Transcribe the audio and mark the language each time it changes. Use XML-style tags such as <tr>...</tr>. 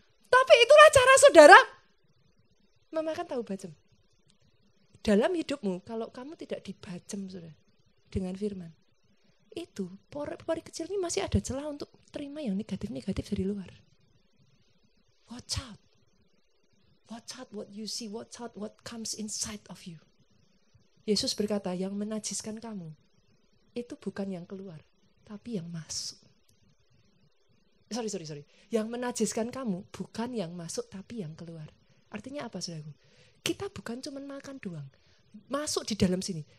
<id>Tapi itulah cara saudara memakan tahu bacem. Dalam hidupmu, kalau kamu tidak dibacem, saudara, dengan firman, itu pori kecil ini masih ada celah untuk terima yang negatif-negatif dari luar.</id> <en>Watch out. Watch out what you see, watch out what comes inside of you.</en> <id>Yesus berkata, yang menajiskan kamu, itu bukan yang keluar, tapi yang masuk. Sorry. Yang menajiskan kamu, bukan yang masuk, tapi yang keluar. Artinya apa, saudaraku? Kita bukan cuma makan doang, masuk di dalam sini.</id>